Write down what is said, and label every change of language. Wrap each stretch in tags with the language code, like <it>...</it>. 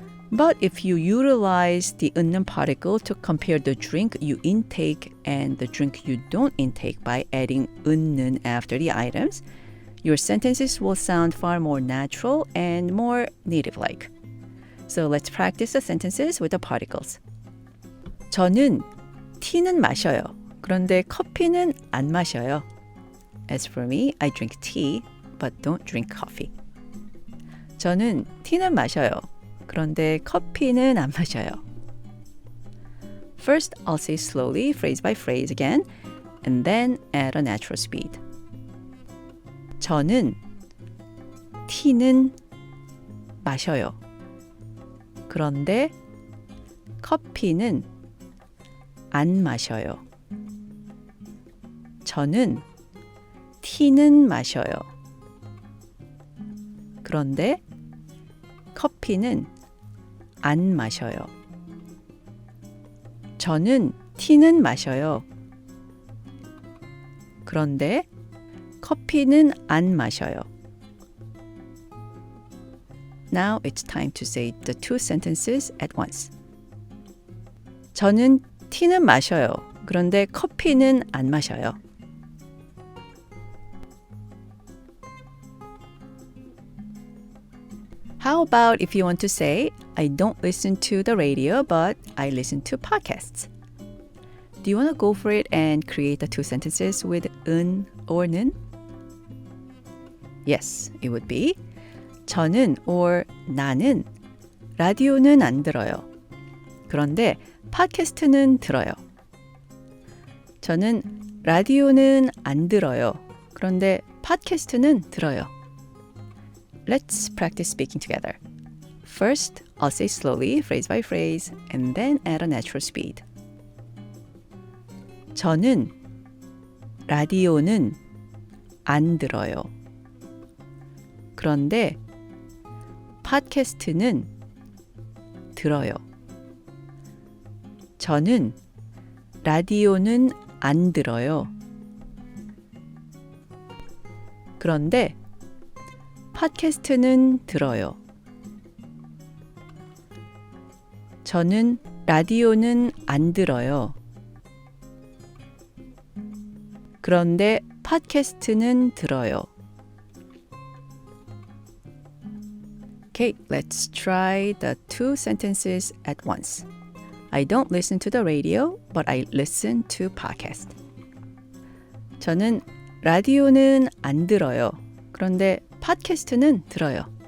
<en>But if you utilize the 은는 particle to compare the drink you intake and the drink you don't intake by adding 은는 after the items, your sentences will sound far more natural and more native-like. So let's practice the sentences with the particles.</en> <ko>저는 티는 마셔요. 그런데 커피는 안 마셔요.</ko> <en>As for me, I drink tea, but don't drink coffee.</en> <ko>저는 티는 마셔요. 그런데 커피는 안 마셔요.</ko> <en>First, I'll say slowly, phrase by phrase again, and then at a natural speed.</en> <ko>저는 티는 마셔요. 그런데 커피는 안 마셔요. 저는 티는 마셔요. 그런데 커피는 안 마셔요. 저는 티는 마셔요. 그런데 커피는 안 마셔요. Now it's time to say the two sentences at once. 저는 티는 마셔요. 그런데 커피는 안 마셔요.</ko> <en>How about if you want to say, I don't listen to the radio, but I listen to podcasts? Do you want to go for it and create the two sentences with 은 or 는? Yes, it would be</en> <ko>저는</ko> <en>or</en> <ko>나는 라디오는 안 들어요. 그런데 팟캐스트는 들어요. 저는 라디오는 안 들어요. 그런데 팟캐스트는 들어요.</ko> <en>Let's practice speaking together. First, I'll say slowly, phrase by phrase, and then at a natural speed.</en> <ko>저는 라디오는 안 들어요. 그런데 팟캐스트는 들어요. 저는 라디오는 안 들어요. 그런데 팟캐스트는 들어요. 저는 라디오는 안 들어요. 그런데 팟캐스트는 들어요.</ko> <en>Okay, let's try the two sentences at once. I don't listen to the radio, but I listen to podcast.</en> <ko>저는 라디오는 안 들어요. 그런데 팟캐스트는 들어요.</ko>